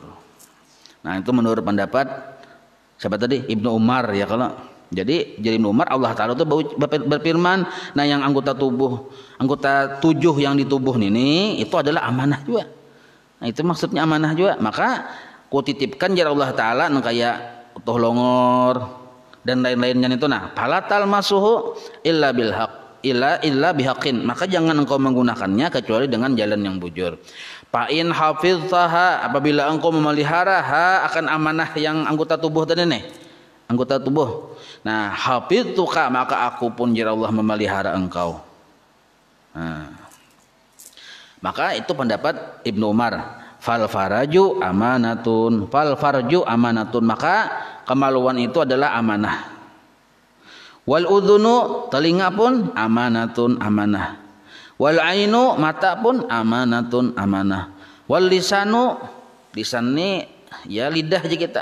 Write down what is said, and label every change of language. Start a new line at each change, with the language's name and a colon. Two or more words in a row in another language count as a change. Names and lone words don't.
Indonesian: Nah, itu menurut pendapat siapa tadi? Ibnu Umar ya. Kalau jadi Ibnu Umar, Allah Ta'ala itu berfirman, nah yang anggota 7 yang di tubuh ini itu adalah amanah juga. Nah, itu maksudnya amanah juga. Maka ku titipkan jar Allah Ta'ala kayak utuh longor dan lain-lainnya itu.
Arabic: Nah, فلا تمسها إلا بحق,
Indonesian: maka jangan engkau menggunakannya kecuali dengan jalan yang bujur.
Arabic: فإن حفظتها,
Indonesian: apabila engkau memelihara akan amanah yang anggota tubuh tadi nih, anggota tubuh. Nah, hafiztuka, maka aku pun jar Allah memelihara engkau. Nah, maka itu pendapat Ibnu Umar.
Arabic: فالفرج أمانة,
Indonesian: maka kemaluan itu adalah amanah.
Arabic: والأذن,
Indonesian: telinga pun amanah.
Arabic: والعين,
Indonesian: mata pun amanah.
Arabic: واللسان,
Indonesian: lisan ini ya lidah aja kita.